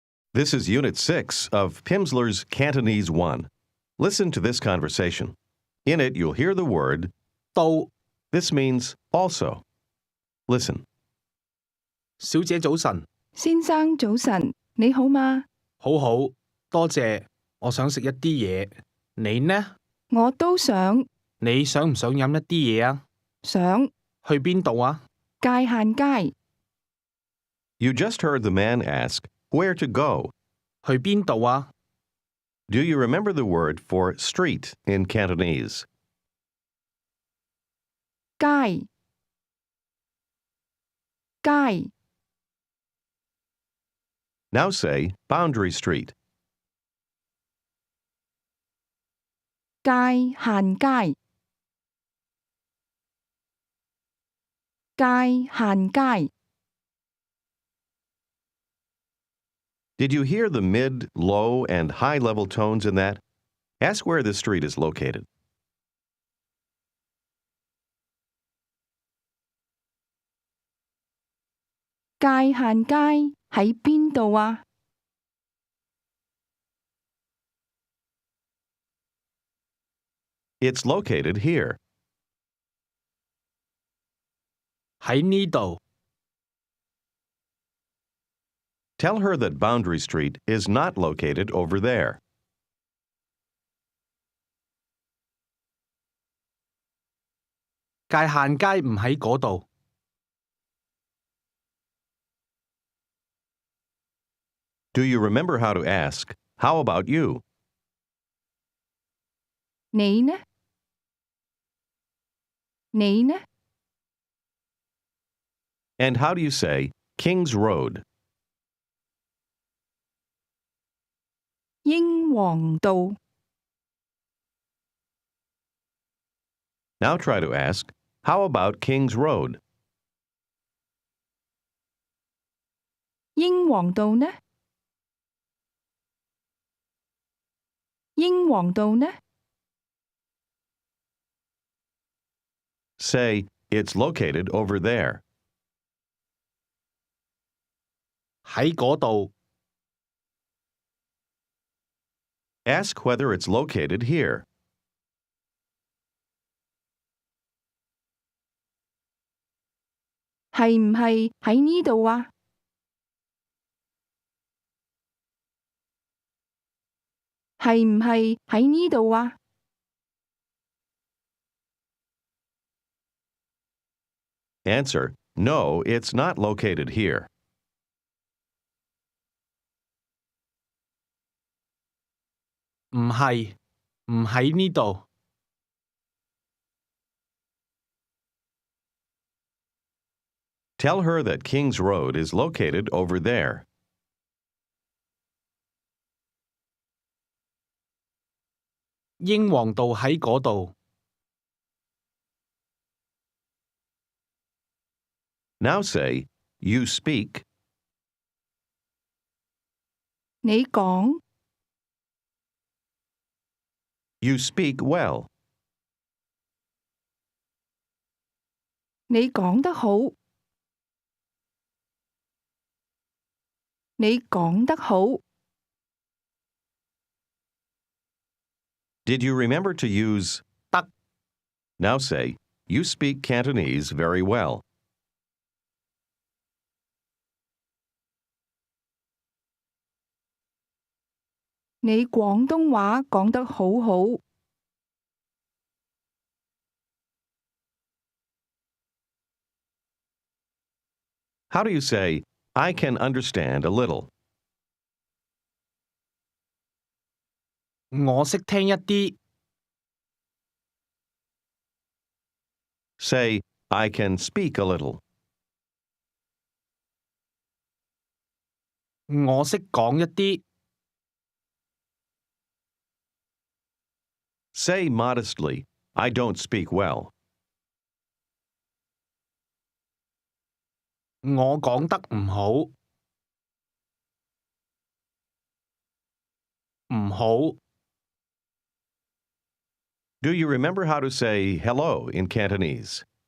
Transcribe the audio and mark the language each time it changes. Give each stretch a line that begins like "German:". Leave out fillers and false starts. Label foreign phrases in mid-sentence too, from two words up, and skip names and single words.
English: This is Unit 6 of Pimsleur's Cantonese 1. Listen to this conversation. In it, you'll hear the word, 到 this means also. Listen.
Cantonese: 小姐早晨，先生早晨，你好嗎？好好，多謝。我想食一啲嘢，你呢？我都想你想唔想飲一啲嘢啊？上去邊度啊？界限街，
English: You just heard the man ask, where to go.
Cantonese: 去邊度啊？
English: Do you remember the word for street in Cantonese?
Cantonese: 街街
English: Now say boundary street. 界限街界限街。 Did you hear the mid, low, and high level tones in that? Ask where this street is located.
Cantonese: 界限街喺邊度啊？
English: It's located here.
Cantonese: 喺呢度。
English: Tell her that Boundary Street is not located over there.
Cantonese: 界限街唔喺嗰度。
English: Do you remember how to ask, how about you?
Cantonese: 你呢？你呢？
English: And how do you say King's Road? 英皇道 Now try to ask, how about King's Road?
Cantonese: 英皇道呢？英皇道呢？
English: Say, it's located over there.
Cantonese: 喺嗰度。
English: Ask whether it's located here.
Cantonese: 係唔係喺呢度啊？係唔係喺呢度啊？
English: Answer, no, it's not located here.
Cantonese: 唔係，唔喺呢度。
English: Tell her that King's Road is located over there.
Cantonese: 英皇道喺嗰度。
English: Now say, you speak.
Cantonese: 你講
English: You speak well.
Cantonese: 你講得好，你講得好。
English: Did you remember to use 得 Now say, you speak Cantonese very well.
Cantonese: 你廣東話講得好好。
English: How do you say, I can understand a little?
Cantonese: 我識聽一啲。
English: Say, I can speak a little.
Cantonese: 我識講一啲。
English: Say modestly, I don't speak well.
Cantonese: 我講得唔好。唔好。
English: Do you remember how to say hello in Cantonese?